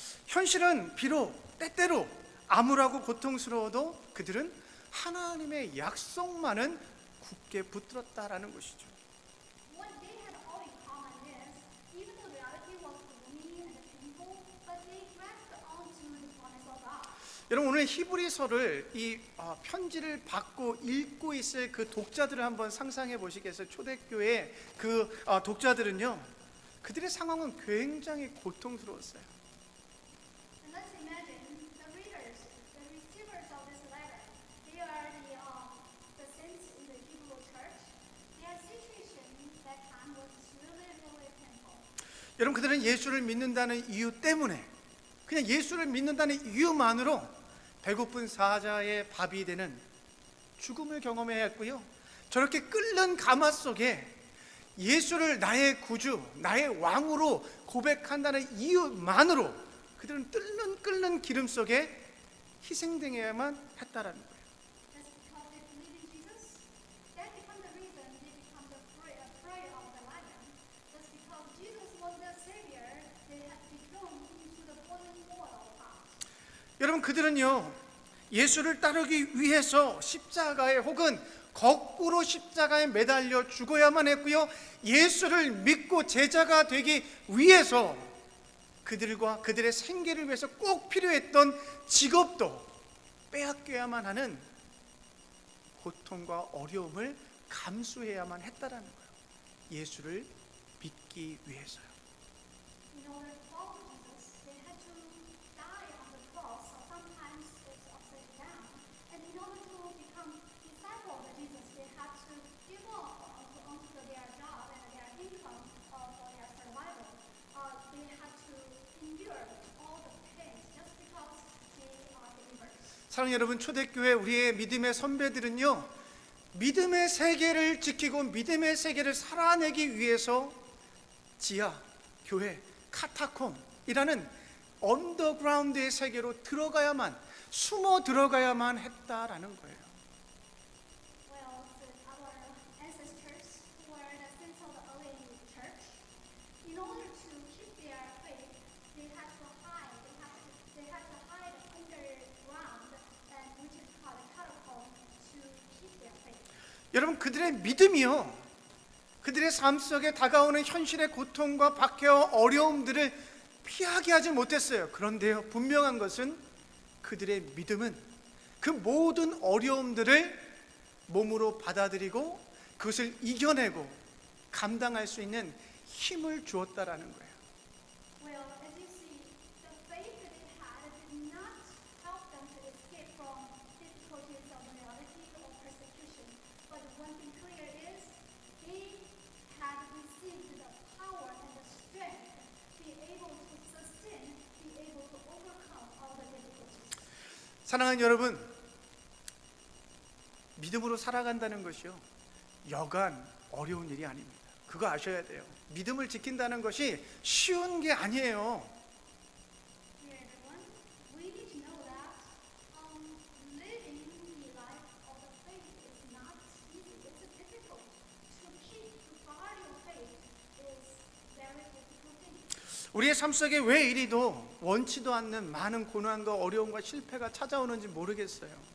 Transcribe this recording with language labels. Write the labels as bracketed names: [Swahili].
[Korean] 현실은 비록 때때로 암울하고 고통스러워도 그들은 하나님의 약속만은 굳게 붙들었다라는 것이죠. [English] What they had all in common is, even though reality was gloomy and painful, but they grasped onto the promise of God. [Korean] 여러분, 오늘 히브리서를 이 편지를 받고 읽고 있을 그 독자들을 한번 상상해 보시겠어요? 초대교회 그 독자들은요, 그들의 상황은 굉장히 고통스러웠어요. [English] And let's imagine the readers, the receivers of this letter. They are the saints in the Hebrew church. Their situation that time was really, really painful. [Korean] 여러분, 그들은 예수를 믿는다는 이유 때문에, 그냥 예수를 믿는다는 이유만으로 배고픈 사자의 밥이 되는 죽음을 경험해야 했고요, 저렇게 끓는 가마 속에 예수를 나의 구주, 나의 왕으로 고백한다는 이유만으로 그들은 끓는 기름 속에 희생당해야만 했다라는 거예요. [English] Just because they believe in Jesus, that becomes the reason they become the prey of the lion. Just because Jesus was their savior, they had to be thrown into the boiling oil pot. [Korean] 여러분, 그들은요, 예수를 따르기 위해서 십자가에 혹은 거꾸로 십자가에 매달려 죽어야만 했고요. 예수를 믿고 제자가 되기 위해서 그들과 그들의 생계를 위해서 꼭 필요했던 직업도 빼앗겨야만 하는 고통과 어려움을 감수해야만 했다라는 거예요. 예수를 믿기 위해서요. [English] In order to follow Jesus, they had to die on the cross, or sometimes it's upside down. And in order to become disciples of Jesus, they had to give up onto their job and their income for their survival. They had to endure all the pains just because they are believers. [Korean] 사랑하는 여러분, 초대교회 우리의 믿음의 선배들은요, 믿음의 세계를 지키고 믿음의 세계를 살아내기 위해서 지하, 교회, 카타콤이라는 언더그라운드의 세계로 들어가야만, 숨어 들어가야만 했다라는 거예요. [English] Well, our ancestors who were the saints of the early church, in order to keep their faith, they had to hide. They had to hide underground, and which is called a catacomb, to keep their faith. [Korean] 여러분, 그들의 믿음이요, 그들의 삶 속에 다가오는 현실의 고통과 박해와 어려움들을 피하게 하지 못했어요. 그런데요, 분명한 것은 그들의 믿음은 그 모든 어려움들을 몸으로 받아들이고 그것을 이겨내고 감당할 수 있는 힘을 주었다라는 거예요. [English] Well, as you see, the faith that they had did not help them to escape from difficulties of reality or persecution. But one thing clear is they had received the power and the strength to be able to sustain, be able to overcome all the difficulties. [Korean] 사랑하는 여러분, 믿음으로 살아간다는 것이요, 여간 어려운 일이 아닙니다. 그거 아셔야 돼요. 믿음을 지킨다는 것이 쉬운 게 아니에요. [English] Dear everyone, we need to know that living the life of the faith is not easy. It's difficult. To keep to guard your faith is very difficult thing. [Korean] 우리의 삶 속에 왜 이리도 원치도 않는 많은 고난과 어려움과 실패가 찾아오는지 모르겠어요.